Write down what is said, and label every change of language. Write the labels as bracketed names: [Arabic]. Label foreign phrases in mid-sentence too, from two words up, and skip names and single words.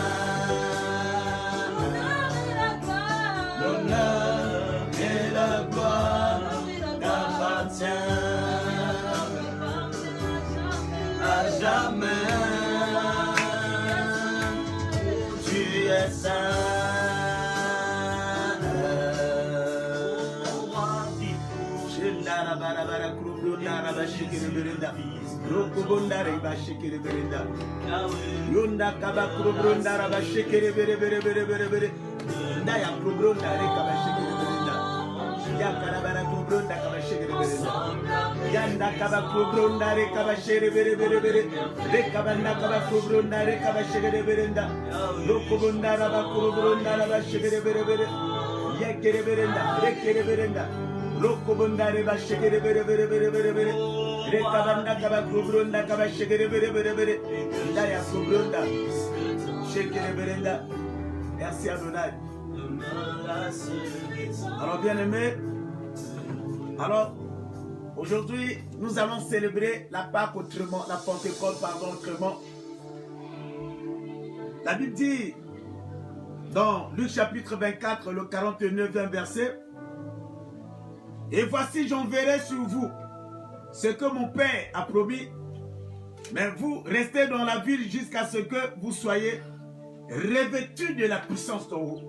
[French] L'honneur et la gloire t'appartiennent à jamais. Tu es saint. Yonda kaba krobronda raba shekere bere bere bere bere bere. Ndaya krobronda re kaba shekere bere nda. Ya karabara krobronda kaba shekere bere nda. Yanda kaba krobronda re kaba shekere bere bere bere. Re kaba nda kaba krobronda re kaba shekere bere nda. Lokobonda raba krobronda raba shekere bere bere. Yekere bere nda, rekere bere nda. Lokobonda re ba shekere bere bere bere bere bere. Rekabanda kaba krobronda kaba shekere bere bere bere. Ndaya krobronda shekere bere nda. Merci Adonai. Alors bien aimé, alors aujourd'hui nous allons célébrer la Pâque autrement, la Pentecôte pardon autrement. La Bible dit dans Luc chapitre 24 le 49e verset, et voici j'enverrai sur vous ce que mon Père a promis, mais vous restez dans la ville jusqu'à ce que vous soyez revêtus de la puissance d'en haut.